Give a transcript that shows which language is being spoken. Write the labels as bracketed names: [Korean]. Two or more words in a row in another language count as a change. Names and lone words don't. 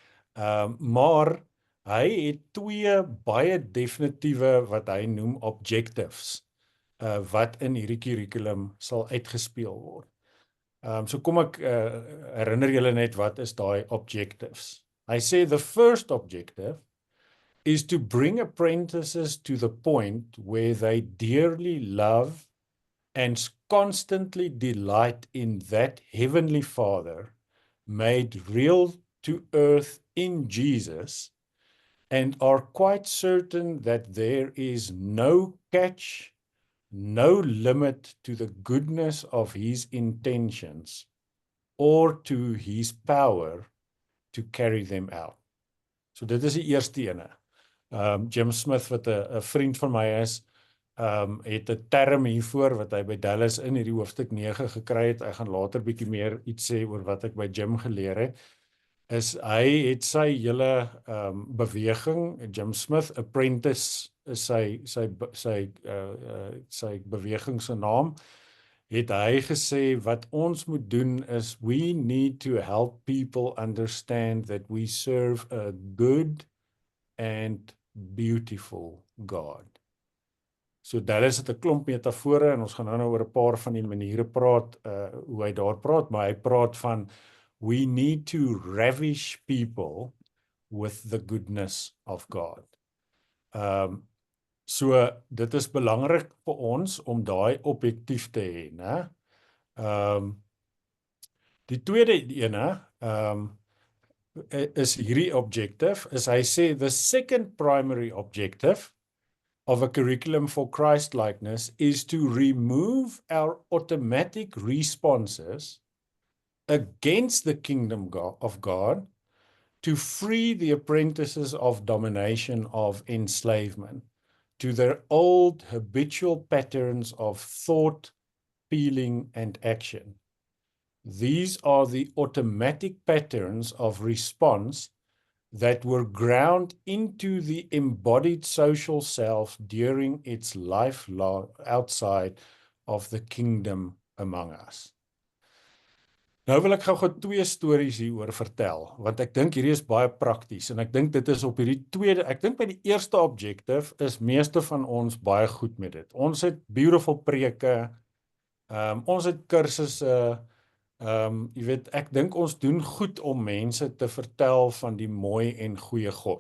[Afrikaans] Maar hy het 2 baie definitiewe wat hy noem objectives, wat in hierdie curriculum sal uitgespeel word. So kom ek herinner julle net wat is daai objectives. Hy sê [English] the first objective is to bring apprentices to the point where they dearly love and constantly delight in that Heavenly Father made real to earth in Jesus, and are quite certain that there is no catch, no limit to the goodness of his intentions or to his power to carry them out. [Afrikaans] So dit is die eerste ene. Jim Smith, wat 'n vriend van my is, het 'n term hiervoor wat hy by Dallas in hierdie hoofstuk 9 gekry het. Hy gaan later bietjie meer iets sê oor wat ek by Jim geleer het. Is hy het sy hele beweging, Jim Smith Apprentice is sy beweging se naam, het hy gesê wat ons moet doen is [English] we need to help people understand that we serve a good and beautiful God. [Afrikaans] So Dallas het 'n klomp metafore en ons gaan nou oor 'n paar van die maniere praat, hoe hy daar praat, maar hy praat van [English] we need to ravish people with the goodness of God. [Afrikaans] So dit is belangrik vir ons om daai objektief te hê, né? Die tweede ene, is hierdie objective, is hy sê [English] the second primary objective of a curriculum for Christ-likeness is to remove our automatic responses against the kingdom of God to free the apprentices of domination of enslavement to their old habitual patterns of thought, feeling, and action. These are the automatic patterns of response that were ground into the embodied social self during its life outside of the kingdom among us. [Afrikaans] Nou wil ek gou 2 stories hieroor vertel, want ek dink hierdie is baie prakties, en ek dink dit is op hierdie tweede, ek dink by die eerste objective is meeste van ons baie goed met dit. Ons het beautiful preke, ons het kursusse, jy weet, ek dink ons doen goed om mense te vertel van die mooi en goeie God.